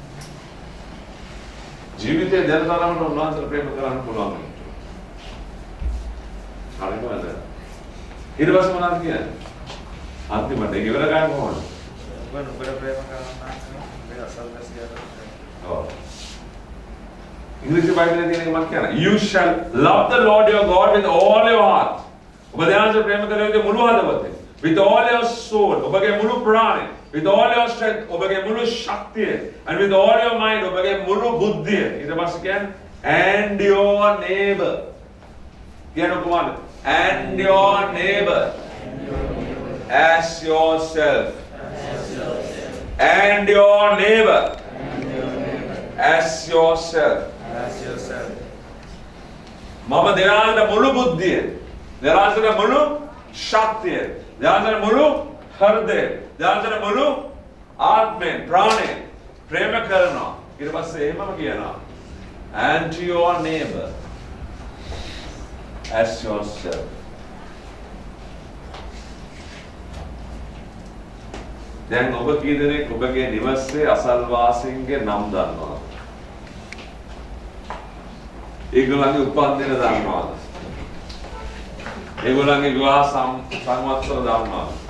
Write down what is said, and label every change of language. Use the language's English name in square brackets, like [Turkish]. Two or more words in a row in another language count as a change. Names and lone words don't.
[Sinhala] ජීවිතයේ දැනතරමට උන්වහන්සේ ප්‍රේම කරන්න පුළුවන්. හරිම වැදගත්. ඊට පස්සේ මොනවද කියන්නේ? අන්තිමට ඒක ඉවර ගන්න කොහොමද? නුඹට ප්‍රේම කරන්නා නුඹේ අසල්වැසියාට ඔව්. ඉංග්‍රීසි බයිබලයේ තියෙන එක මම කියනවා. [English] You shall love the Lord your God with all your heart. [Sinhala] ඔබ දෙවියන්ට ප්‍රේම කරන විදිහ මුළු හදවතෙන්. [English] With all your soul. [Sinhala] ඔබගේ මුළු ප්‍රාණය. [English] With all your strength. [Sinhala] ඔබගේ මුළු ශක්තිය. [English] And with all your mind. [Sinhala] ඔබගේ මුළු බුද්ධිය. ඊට පස්සේ කියන්නේ [English] and your neighbor. [Sinhala] කියන්න කොහොමද? [English] And your neighbor as yourself. And your neighbor as yourself. [Sinhala] මම දෙවියන්ට මුළු බුද්ධිය, දෙවියන්ට මුළු ශක්තිය, දෙවියන්ට මුළු හෘදය, දෙවියන්ට මුළු ආත්මයෙන්, ප්‍රාණයෙන් ප්‍රේම කරනවා. ඊට පස්සේ එහෙමම කියනවා [English] and to your neighbor as yourself. [Sinhala] දැන් ඔබ කී දෙනෙක් ඔබගේ නිවසේ අසල්වාසීන්ගේ නම් දන්නවද? ඒගොල්ලන්ගේ උපන්දින දන්නවද? ඒගොල්ලන්ගේ විවාහ සංවත්සර දන්නවද?